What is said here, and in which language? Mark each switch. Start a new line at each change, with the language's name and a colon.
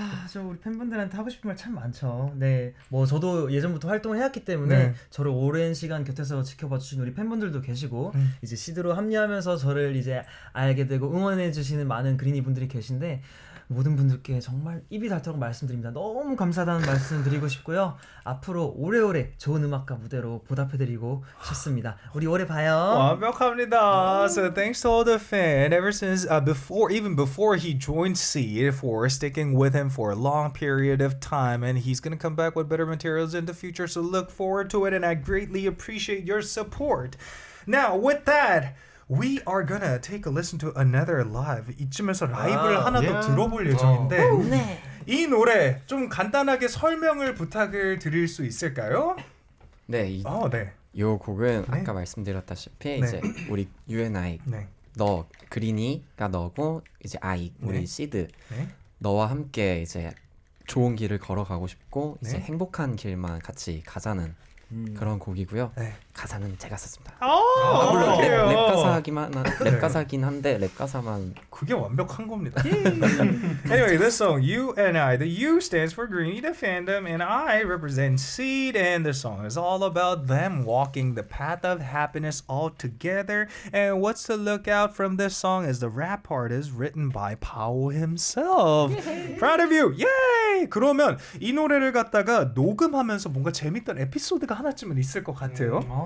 Korean: 저 우리 팬분들한테 하고 싶은 말 참 많죠. 네, 뭐 저도 예전부터 활동을 해왔기 때문에 저를 오랜 시간 곁에서 지켜봐 주신 우리 팬분들도 계시고 이제 시드로 합류하면서 저를 이제 알게 되고 응원해 주시는 많은 그린이 분들이 계신데 모든 분들께 정말 입이 닳도록 말씀드립니다. 너무 감사하다는 말씀 드리고 싶고요. 앞으로 오래오래 좋은 음악과 무대로 보답해드리고 싶습니다. 우리 오래 봐요. 완벽합니다.
English: So thanks to all the fans ever since even before he joined XEED for sticking with him for a long period of time, and he's gonna come back with better materials in the future. So look forward to it, and I greatly appreciate your support. Now with that, we are gonna take a listen to another live.
Korean: 이쯤에서 라이브를 하나 더 들어볼 예정인데 이 노래 좀 간단하게 설명을 부탁을 드릴 수 있을까요? 네, 이 곡은 아까 말씀드렸다시피 이제 우리 UNI 너 그린이가 너고 이제 I 우리 XEED 너와 함께 이제 좋은 길을 걸어가고 싶고 이제 행복한 길만 같이 가자는 그런 곡이고요. 가사는 제가 썼습니다. 물론 랩 가사긴 한데 랩 가사만 그게 완벽한 겁니다.
English: Anyway, this song You and I, the U stands for Greenie, the fandom, and I represent XEED, and the song is all about them walking the path of happiness all together. And what's to look out from this song is the rap part is written by Pao himself. Proud of you. Yay!
Korean: 그러면 이 노래를 갖다가 녹음하면서 뭔가 재밌던 에피소드가 하나쯤은 있을 것 같아요.